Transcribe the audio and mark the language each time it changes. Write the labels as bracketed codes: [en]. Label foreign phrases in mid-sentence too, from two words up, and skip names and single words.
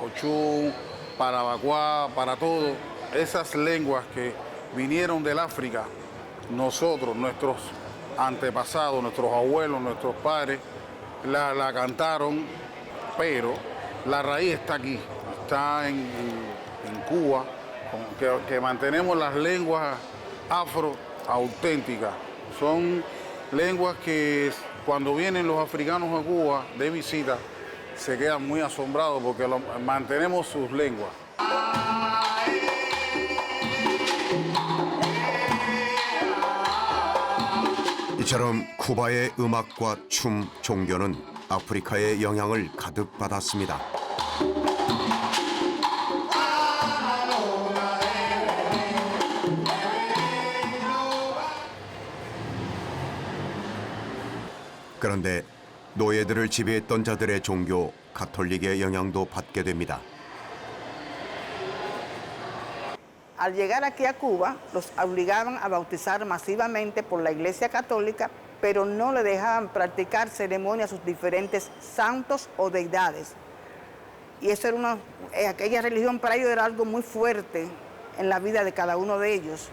[es] Ochum, para Baguá, para todo, esas lenguas que vinieron del África, nosotros, nuestros antepasados, nuestros abuelos, nuestros padres, la cantaron, pero la raíz está aquí, está en Cuba, que mantenemos las lenguas afro auténticas. Son lenguas que cuando vienen los africanos a Cuba de visita se quedan muy asombrados porque mantenemos sus lenguas. [ko] 이처럼 쿠바의 음악과 춤, 종교는 아프리카의 영향을 가득 받았습니다. 그런데 노예들을 지배했던 자들의 종교 가톨릭의 영향도 받게 됩니다. [es] Al llegar aquí a Cuba, los obligaban a bautizar masivamente por la Iglesia Católica, pero no le dejaban practicar ceremonias a sus diferentes santos o deidades. Y eso era aquella religión para ellos era algo muy fuerte en la vida de cada uno de ellos.